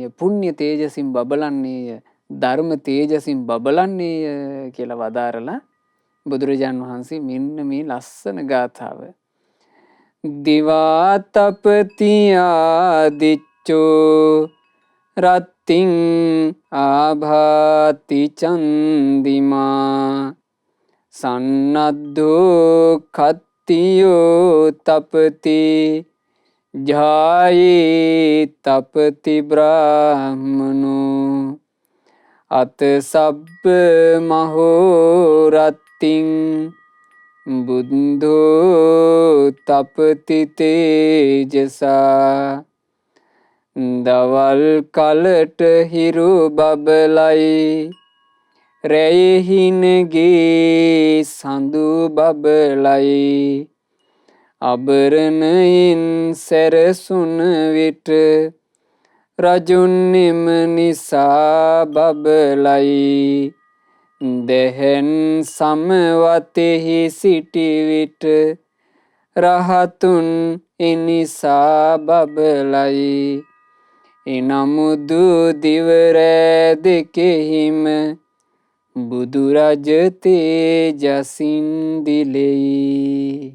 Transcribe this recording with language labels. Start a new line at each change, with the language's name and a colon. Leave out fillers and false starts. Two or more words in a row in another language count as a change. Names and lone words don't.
Sinhala: පුණ්‍ය තේජසින් බබලන්නේය. ධර්ම තේජසින් බබලන්නේය කියලා වදාරලා බුදුරජාන් වහන්සේ මෙන්න මේ ලස්සන ගාථාව
Pali: දිවාතපති ආදිච්චෝ රත්තිං ආභාති චන්දිමා සන්නද්ධෝ කත්තියෝ තපති ජායේ තපති බ්‍රාහ්මනෝ අත සබ්බ මහෝ රත්තිං බුද්ධෝ තපති තේජසා
Sinhala: දවල් කලට හිරු බබලයි රැයෙහිනගේ සඳු බබලයි අබරණයින් සැරසුන විට රජුන්නෙම නිසා බබලයි දෙහෙන් සමවතෙහි සිටි විට රහතුන් එනිසා බබලයි එනමුදු දිවරෑ දෙකෙහිම බුදුරජ තේජසින් දිලෙයි.